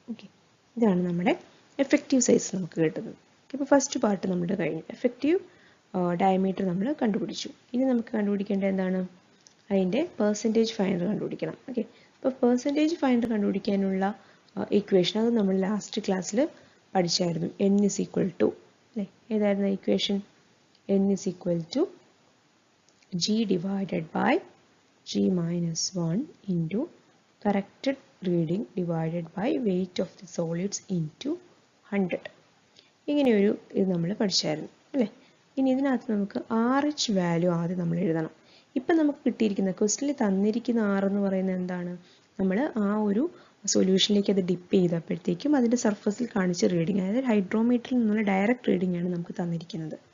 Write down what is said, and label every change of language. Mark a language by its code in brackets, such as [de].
[ml] Okay, ഇതാണ് നമ്മുടെ effective size നമുക്ക് കിട്ടുന്നത്. ഇപ്പോൾ ഫസ്റ്റ് പാർട്ട് നമ്മുടെ കഴിഞ്ഞു. എഫക്റ്റീവ് ഡയമീറ്റർ നമ്മൾ കണ്ടുപിടിച്ചു. ഇനി നമുക്ക് കണ്ടുപിടിക്കേണ്ടത് എന്താണ്? അതിൻ്റെ പെർസെൻറ്റേജ് ഫൈനർ കണ്ടുപിടിക്കണം. ഓക്കെ, അപ്പോൾ പെർസെൻറ്റേജ് ഫൈനർ കണ്ടുപിടിക്കാനുള്ള ഇക്വേഷൻ അത് നമ്മൾ ലാസ്റ്റ് ക്ലാസ്സിൽ പഠിച്ചായിരുന്നു. [en] n is equal to [ml] അല്ലേ, ഏതായിരുന്നു equation? [en] n is equal to g divided by G minus 1 into corrected reading divided by weight of the solids into 100. [ml] ഇങ്ങനെയൊരു ഇത് നമ്മൾ പഠിച്ചായിരുന്നു അല്ലേ. ഇനി ഇതിനകത്ത് നമുക്ക് RH വാല്യൂ ആദ്യം നമ്മൾ എഴുതണം. ഇപ്പം നമുക്ക് കിട്ടിയിരിക്കുന്ന ക്വസ്റ്റിനിൽ തന്നിരിക്കുന്ന R എന്ന് പറയുന്നത് എന്താണ്? നമ്മൾ ആ ഒരു സൊല്യൂഷനിലേക്ക് അത് ഡിപ്പ് ചെയ്തപ്പോഴത്തേക്കും അതിൻ്റെ സർഫസിൽ കാണിച്ച റീഡിങ്, അതായത് ഹൈഡ്രോമീറ്ററിൽ നിന്നുള്ള ഡയറക്റ്റ് റീഡിംഗ് ആണ് നമുക്ക് തന്നിരിക്കുന്നത്.